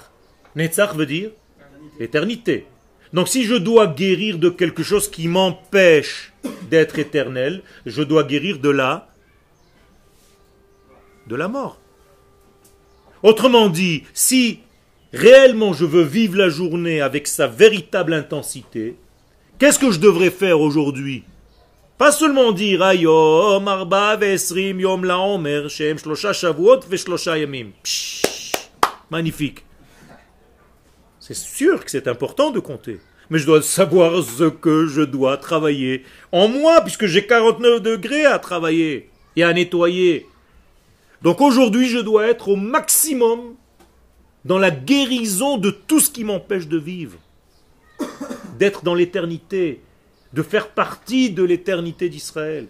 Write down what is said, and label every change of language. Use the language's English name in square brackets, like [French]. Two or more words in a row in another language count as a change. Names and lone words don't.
[French] Netzach veut dire l'éternité. Donc si je dois guérir de quelque chose qui m'empêche d'être éternel, je dois guérir de la mort. Autrement dit, si réellement je veux vivre la journée avec sa véritable intensité, qu'est-ce que je devrais faire aujourd'hui? Pas seulement dire [Hebrew] היום ארבעה ועשרים יום לעומר שהם שלושה שבועות ושלושה ימים. [French] Magnifique. C'est sûr que c'est important de compter. Mais je dois savoir ce que je dois travailler en moi, puisque j'ai 49 degrés à travailler et à nettoyer. Donc aujourd'hui, je dois être au maximum dans la guérison de tout ce qui m'empêche de vivre, d'être dans l'éternité, de faire partie de l'éternité d'Israël.